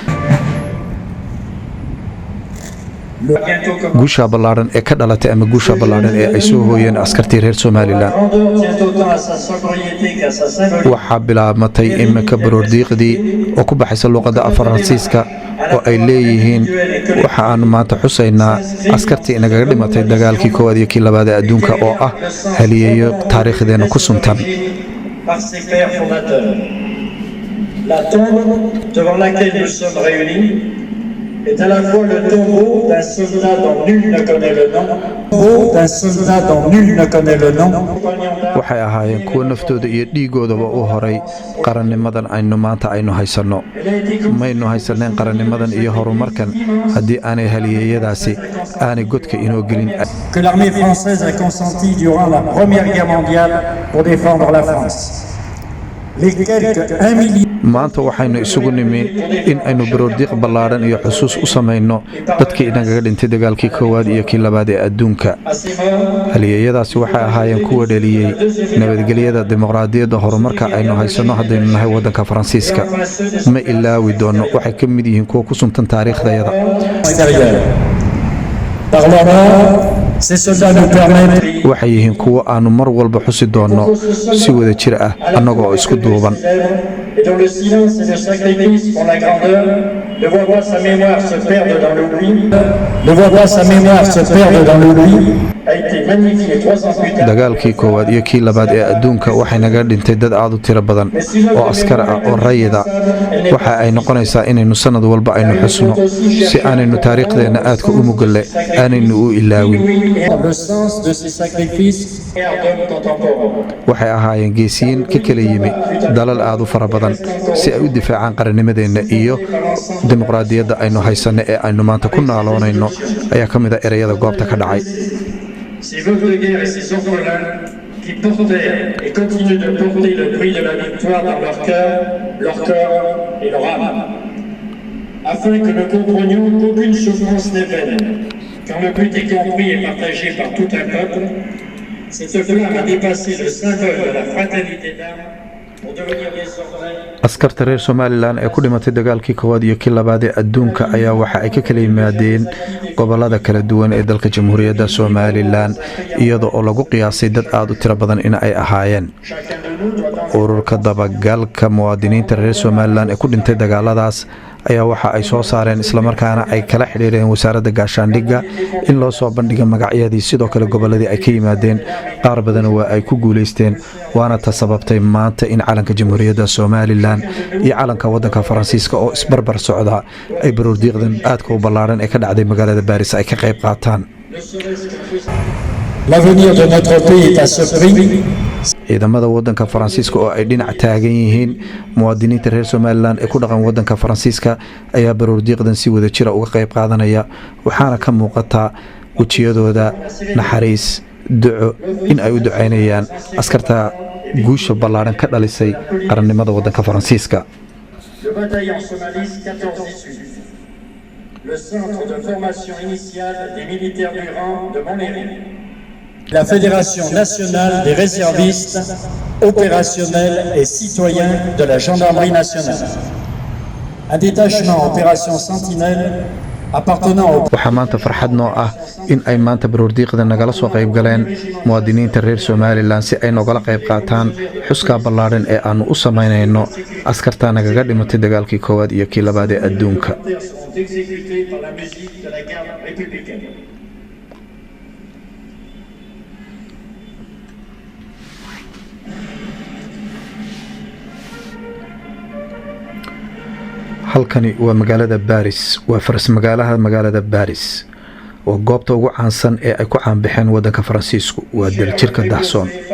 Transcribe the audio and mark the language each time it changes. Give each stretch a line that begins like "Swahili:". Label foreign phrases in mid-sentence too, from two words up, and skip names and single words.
Somali: guusha ballaaran ee ka dhalatay ama guusha ballaaran ee ay soo hooyeen askartii reer Somaliland waxaa bilaabmatay iminka baroordiiqdii oo ku baxaysa luqadda Faransiiska oo ay leeyihiin waxa aan maanta xusaynaa askartii inagaga dhimatay dagaalkii koowaad iyo kii labaad ee adduunka oo ah haliyeeyo taariikhdeena ku suntan.
French: La tombe devant laquelle nous sommes réunis est à la fois le tombeau d'un soldat dont nul ne connaît le nom,
Somali: waxay ahaayeen kuwa naftooda iyo dhiigoodaba u horay qarannimadan aynu maanta aynu haysanno. maynu haysaneen qarannimadan iyo horumarkan haddii aanay haliyeeyadaasi aanay godka inoo gelin.
French: Que l'armée française a consenti durant la Première Guerre mondiale pour défendre la France. Les quelques 1 million
Somali: maanta waxaynu isugu nimin in aynu baroordiiq ballaaran iyo xusuus u samayno dadkii inagaga dhintay dagaalkii koowaad iyo kii labaad ee adduunka. haliyeeyadaasi waxay ahaayeen kuwa dhaliyey nabadgelyada, dimuqraadiyadda, horumarka aynu haysanno haddaynu nahay waddanka Faransiiska. ma ilaawi doono, waxay ka mid yihiin kuwa ku suntan taariikhdayada. waxay yihiin kuwa aanu mar walba xusi doonno si wada jir ah annagoo isku duuban.
French: Et dont le silence et le sacrifice font la grandeur, ne voit pas sa mémoire se perdre dans l'oubli, a été magnifié 3 ans plus tard.
Somali: dagaalkii koowaad iyo kii labaad ee adduunka waxay naga dhintay dad aad u tiro badan oo askar ah oo rayid ah. waxa ay noqonaysaa inaynu sanad walba aynu xusno si aanaynu taariikhdeena aadka u mugalle aanaynu u ilaawin. waxay ahaayeen geesiyiin ka kala yimi dalal aad u fara badan si ay u difaacaan qarannimadeenna iyo dimuqraadiyadda aynu haysanno ee aynu maanta ku naaloonayno ayaa ka mid ah ereyada goobta ka dhacay.
French: Ces veuves de guerre et ces orphelins qui portèrent et continuent de porter le bruit de la victoire dans leur cœur et leur âme, afin que nous comprenions qu'aucune souffrance n'est vaine, quand le but est compris et partagé par tout un peuple. Cette flamme a dépassé le symbole de la fraternité d'âme pour devenir désormais.
Somali: askarta reer Somaliland ee ku dhimatay dagaalkii koowaad iyo kii labaad ee adduunka ayaa waxa ay ka kala yimaadeen gobolada kala duwan ee dalka Jamhuuriyadda Somaliland, iyadoo oo lagu qiyaasay dad aad u tiro badan in ay ahaayeen. ururka dabagalka muwaadiniinta reer Somaliland ee ku dhintay dagaaladaas ayaa waxa ay soo saareen islamarkaana ay kala xiriireen wasaaradda gaashaandhigga in loo soo bandhigo magacyadii sidoo kale goboladii ay ka yimaadeen. qaar badan waa ay ku guuleysteen, waana ta sababtay maanta in calanka Jamhuuriyadda Somaliland iyo calanka waddanka Faransiiska oo isbarbar socda ay baroordiiqdan aadka u ballaaran ee ka dhacday magaalada Paris ay ka qayb qaataan.
French: L'avenir de notre pays est à ce prix.
Somali: ciidamada wadanka Faransiiska oo ay dhinac taagan yihiin muwaadiniinta reer Somaliland ee ku dhaqan wadanka Faransiiska ayaa baroordiiqdan si wada jira uga qayb qaadanaya waxaana ka muuqata wajiyadooda naxariis duco in ay u ducaynayaan askarta guusha ballaaran ka dhalisay qarannimada wadanka Faransiiska.
French: Le bataillon Somalis 14-18, le centre de formation initiale des militaires du rang de Montlhéry, la Fédération nationale des réservistes opérationnels et citoyens de la gendarmerie nationale, un détachement opération Sentinelle appartenant au
Somali: waxaa maanta farxad noo ah in ay maanta baroordiiqda nagala soo qayb galeen muwaadiniinta reer Somaliland si ay nogala qayb qaataan xuska ballaaran ee aanu u sameynayno askarta nagaga dhimatay dagaalkii koowaad iyo kii labaad ee adduunka. halkani waa magaalada Paris waa faras magaalada Paris oo goobta ugu caansan ee ay ku caanbixeen wadanka Faransiisku waa daljirka dahsoon